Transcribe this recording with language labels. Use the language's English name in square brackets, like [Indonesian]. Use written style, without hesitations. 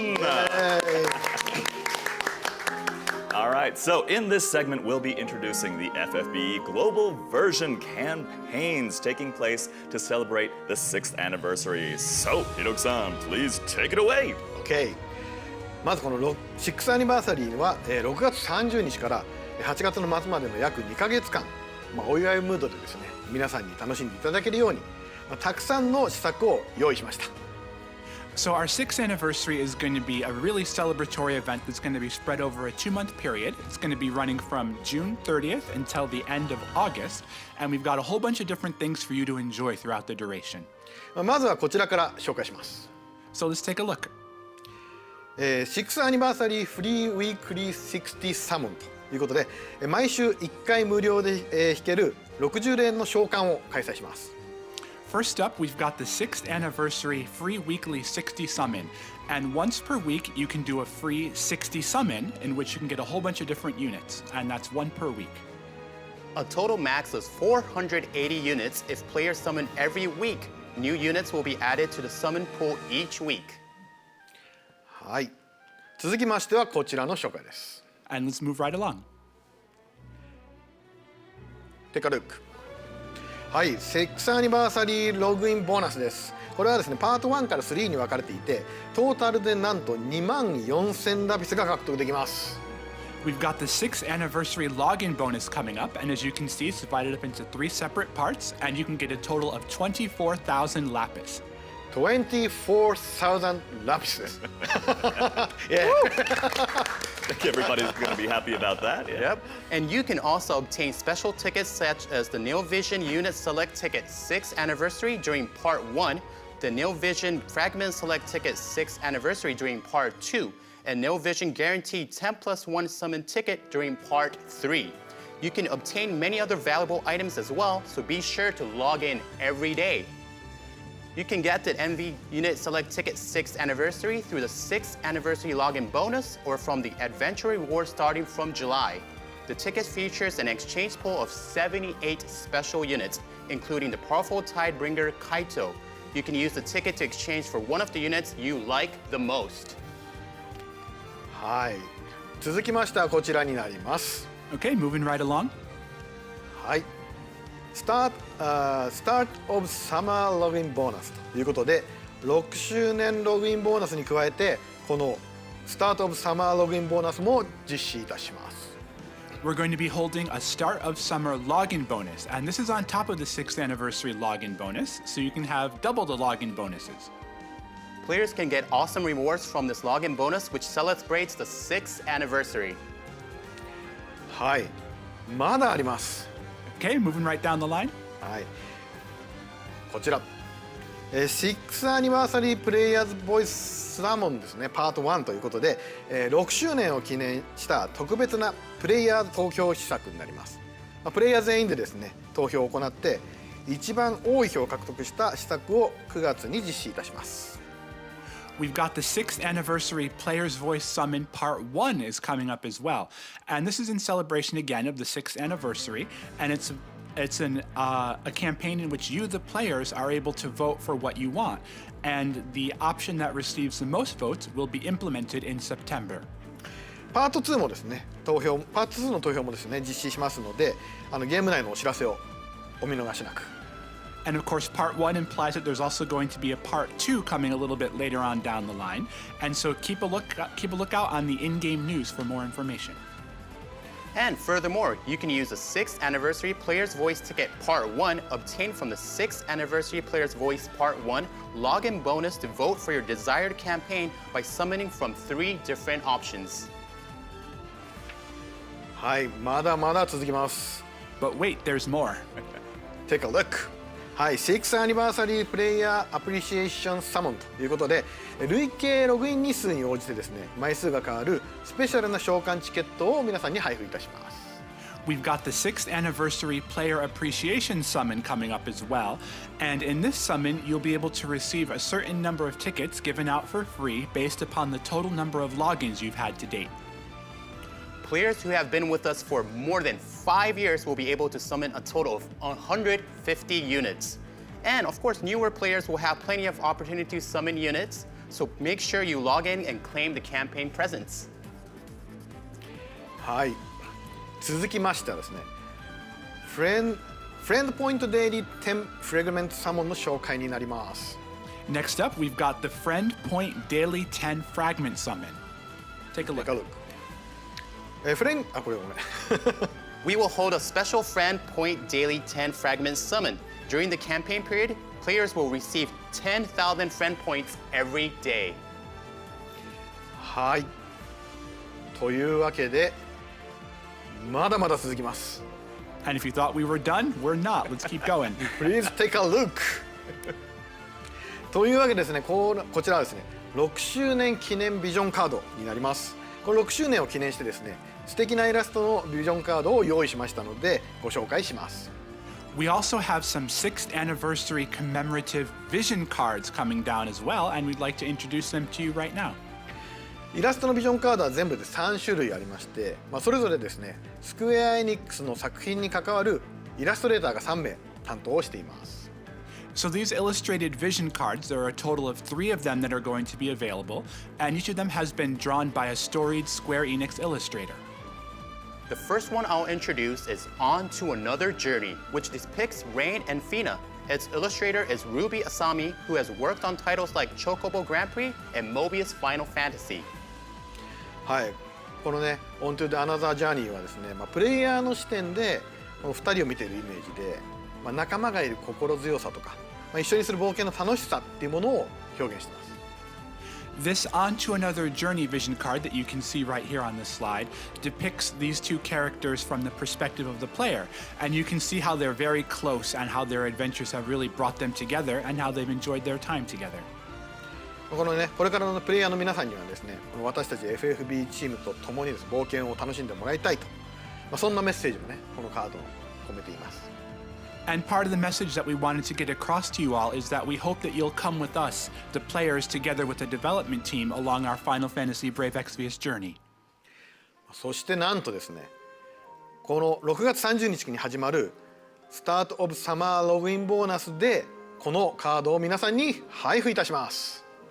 [English] Yay. All right, so in this segment, we'll be introducing the FFBE Global Version campaigns taking place to celebrate the 6th anniversary. So, Hiroki-san, please take it away. OK。 [Japanese] まずこの6アニバーサリーは6月30日から8月の末までの約2ヶ月間、お祝いムードでですね、皆さんに楽しんでいただけるように、たくさんの施策を用意しました。 [English] So our 6th anniversary is going to be a really celebratory event that's going to be spread over a 2-month period. It's going to be running from June 30th until the end of August, and we've got a whole bunch of different things for you to enjoy throughout the duration. [Japanese] まずはこちらから紹介します。 [English] So let's take a look. [Japanese] 6アニバーサリーフリーウィークリー60サモンということで、毎週1回無料で弾ける60連の召喚を開催します。 [English] First up, we've got the 6th anniversary free weekly 60 summon. And once per week, you can do a free 60 summon in which you can get a whole bunch of different units. And that's 1 per week. A total max of 480 units if players summon every week. New units will be added to the summon pool each week. [Japanese] はい。続きましてはこちらの紹介です。 [English] And let's move right along. Take a look. [Japanese] はい、6アニバーサリーログインボーナスです。これはですね、パート1から3に分かれていて、トータルでなんと24,000ラピスが獲得できます。 [English] We've got the 6th anniversary login bonus coming up, and as you can see, it's divided up into 3 separate parts, and you can get a total of 24,000 lapis. [Japanese] 24,000 ラピスです。 [English] Yeah. I think everybody's going to be happy about that. Yeah. Yep. And you can also obtain special tickets such as the Neo Vision Unit Select Ticket 6th Anniversary during Part 1, the Neo Vision Fragment Select Ticket 6th Anniversary during Part 2, and Neo Vision Guaranteed 10+1 Summon Ticket during Part 3. You can obtain many other valuable items as well, so be sure to log in every day. You can get the NV Unit Select Ticket 6th Anniversary through the 6th Anniversary Login Bonus or from the Adventure Reward starting from July. The ticket features an exchange pool of 78 special units, including the powerful Tidebringer Kaito. You can use the ticket to exchange for one of the units you like the most. [Japanese] はい。続きましてはこちらになります。 [English] Okay, moving right along. [Japanese] はい。 Start of Summer Login Bonus ということで、6周年ログインボーナスに加えて、この Start of Summer Login Bonus も実施いたします。 [English] We're going to be holding a Start of Summer login bonus, and this is on top of the 6th anniversary login bonus, so you can have double the login bonuses. Players can get awesome rewards from this login bonus, which celebrates the 6th anniversary. [Japanese] はい。まだあります。 [English] Okay, moving right down the line. [Japanese] はい。こちら。 6アニバーサリープレイヤーズボイスサモンですね、パート1ということで、6周年を記念した特別なプレイヤーズ投票施策になります。プレイヤー全員でですね、投票を行って、一番多い票を獲得した施策を9月に実施いたします。 [English] We've got the 6th anniversary Player's Voice Summon Part 1 is coming up as well. And this is in celebration again of the 6th anniversary. And it's It's a campaign in which you, the players, are able to vote for what you want, and the option that receives the most votes will be implemented in September. [Japanese] パート2もですね、パート2の投票もですね、実施しますので、ゲーム内のお知らせをお見逃しなく。 [English] And of course, part 1 implies that there's also going to be a part 2 coming a little bit later on down the line, and so keep a lookout on the in-game news for more information. And furthermore, you can use the 6th Anniversary Player's Voice Ticket Part 1 obtained from the 6th Anniversary Player's Voice Part 1 login bonus to vote for your desired campaign by summoning from 3 different options. [Japanese] はい、まだまだ続きます。 [English] But wait, there's more. Take a look. [Japanese] はい、6th Anniversary Player Appreciation Summon ということで、累計ログイン日数に応じてですね、枚数が変わるスペシャルな召喚チケットを皆さんに配布いたします。 [English] We've got the 6th Anniversary Player Appreciation Summon coming up as well, and in this summon, you'll be able to receive a certain number of tickets given out for free based upon the total number of logins you've had to date. Players who have been with us for more than 5 years will be able to summon a total of 150 units. And of course, newer players will have plenty of opportunity to summon units, so make sure you log in and claim the campaign presents. [Japanese] はい、続きましてはですね、フレンドポイントデイリー10フレグメントサモンの紹介になります。 [English] Next up, we've got the Friend Point Daily 10 Fragment Summon. Take a look. Take a look. [Japanese] これごめん。 [English] We will hold a special Friend Point Daily 10 Fragment Summon. During the campaign period, players will receive 10,000 friend points every day. [Japanese] はい。というわけで、まだまだ続きます。 [English] And if you thought we were done, we're not. Let's keep going. Please take a look. [Japanese] というわけでですね、こちらはですね、6周年記念ビジョンカードになります。この6周年を記念してですね、素敵なイラストのビジョンカードを用意しましたのでご紹介します。 [English] We also have some 6th anniversary commemorative vision cards coming down as well, and we'd like to introduce them to you right now. [Japanese] イラストのビジョンカードは全部で3種類ありまして、それぞれですね、スクエア・エニックスの作品に関わるイラストレーターが3名担当をしています。 [English] So these illustrated vision cards, there are a total of 3 of them that are going to be available, and each of them has been drawn by a storied Square Enix illustrator. The first one I'll introduce is On to Another Journey, which depicts Rain and Fina. Its illustrator is Ruby Asami, who has worked on titles like Chocobo Grand Prix and Mobius Final Fantasy. [Japanese] はい、このね、On to the Another Journey はですね、プレイヤーの視点でこの2人を見ているイメージで、仲間がいる心強さとか、一緒にする冒険の楽しさっていうものを表現しています。 [English] This On to Another Journey vision card that you can see right here on this slide depicts these 2 characters from the perspective of the player, and you can see how they're very close and how their adventures have really brought them together and how they've enjoyed their time together. [Japanese] このね、これからのプレイヤーの皆さんにはですね、私たち FFB チームと共にです、冒険を楽しんでもらいたいと、そんなメッセージもね、このカードに込めています。 [English] And part of the message that we wanted to get across to you all is that we hope that you'll come with us, the players, together with the development team along our Final Fantasy Brave Exvius journey. [Japanese] そしてなんとですね、この6月30日に始まるスタートオブサマーログインボーナスでこのカードを皆さんに配布いたします。